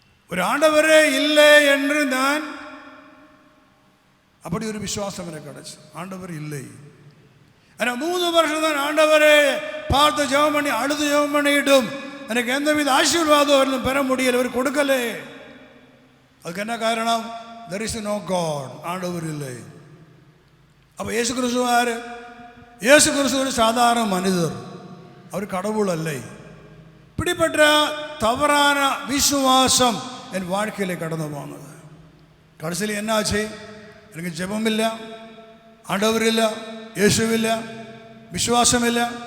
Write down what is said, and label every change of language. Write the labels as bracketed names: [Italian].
[Tamil] ஒரு ஆண்டவரே இல்லை என்று நான் அப்படி ஒரு விசுவாசம் எனக்கு கிடைச்சு. ஆண்டவர் இல்லை. ஆனால் 3 வருஷம் தான் ஆண்டவரே பார்த்து ஜெபம் பண்ணி அழுது ஜெபம் பண்ணிட்டும் எனக்கு எந்தவித ஆசீர்வாதம் அவர்களும் பெற முடியலை, அவர் கொடுக்கலே. அதுக்கு என்ன காரணம்? [English] there is no God, [Tamil] ஆண்டவர் இல்லை. அப்போ இயேசு கிறிஸ்து யாரு? இயேசு கிறிஸ்து ஒரு சாதாரண மனிதர், அவர் கடவுள் அல்ல. இப்படிப்பட்ட தவறான விசுவாசம் என் வாழ்க்கையில் கடந்து போனது. கடைசியில் என்ன ஆச்சு? எனக்கு ஜெபம் இல்லை, ஆண்டவர் இல்லை, இயேசுவில்ல, விசுவாசம் இல்லை.